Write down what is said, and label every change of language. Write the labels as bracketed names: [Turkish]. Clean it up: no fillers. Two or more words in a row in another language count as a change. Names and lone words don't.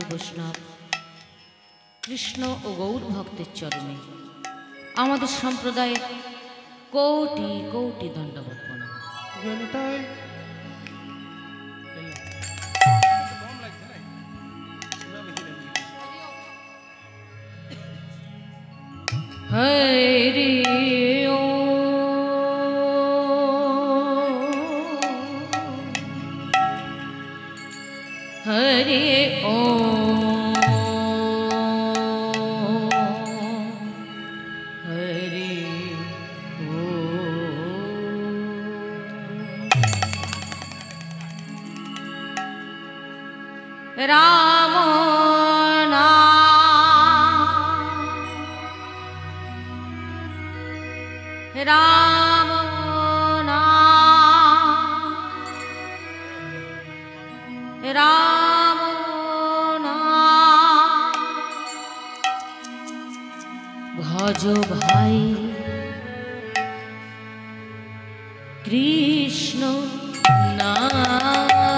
[Bangla] বৈষ্ণব কৃষ্ণ ও গৌর ভক্তের চরণে আমাদের সম্প্রদায়ের কোটি কোটি দণ্ডবত প্রণাম। হরি हरे ओम हरे ओम राम नाम রাম নাম রাম নাম ভজ ভাই কৃষ্ণ নাম